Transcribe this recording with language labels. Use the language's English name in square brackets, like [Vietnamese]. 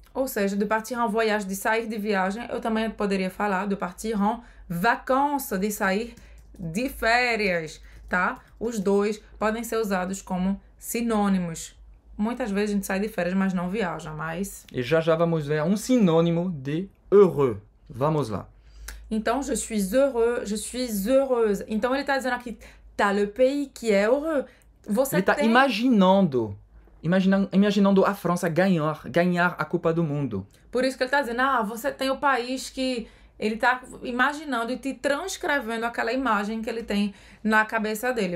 [Portuguese] Ou seja, [French] de partir en voyage, [Portuguese] de sair de viagem, eu também poderia falar [French] de partir en vacances, [Portuguese] de sair de férias, tá? Os dois podem ser usados como sinônimos. Muitas vezes a gente sai de férias, mas não viaja, mas... E já vamos ver um sinônimo de heureux. Vamos lá. [French] Então, je suis heureux, je suis heureuse. [Portuguese] Então, ele está dizendo aqui, [French] t'as le pays qui est heureux. [Portuguese] Você ele está imaginando a França ganhar a Copa do Mundo. Por isso que ele está dizendo, você tem o país que... Ele está imaginando e te transcrevendo aquela imagem que ele tem na cabeça dele.